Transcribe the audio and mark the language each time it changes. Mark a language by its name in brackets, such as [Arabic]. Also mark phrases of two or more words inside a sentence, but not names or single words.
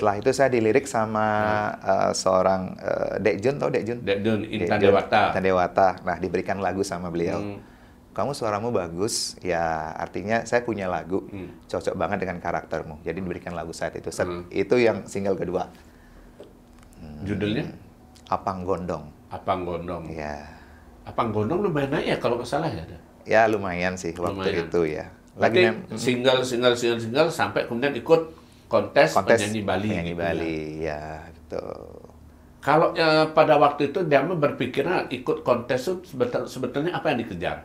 [Indonesian] Setelah itu saya dilirik sama seorang Dek Jun, tau Dek Jun? Dek Jun, Intan Dewata. Nah, diberikan lagu sama beliau. Kamu suaramu bagus, ya artinya saya punya lagu, cocok banget dengan karaktermu. Jadi diberikan lagu saat itu. Itu yang single kedua. Judulnya? Apang Gondong. Apang Gondong. Ya. Apang Gondong lumayan naik ya kalau nggak salah ya? Ya lumayan sih waktu itu ya. Lagi single sampai kemudian ikut kontes penyanyi Bali. Penyanyi Bali, ya gitu. Kalau pada waktu itu dia berpikirnya ikut kontes itu sebetulnya apa yang dikejar?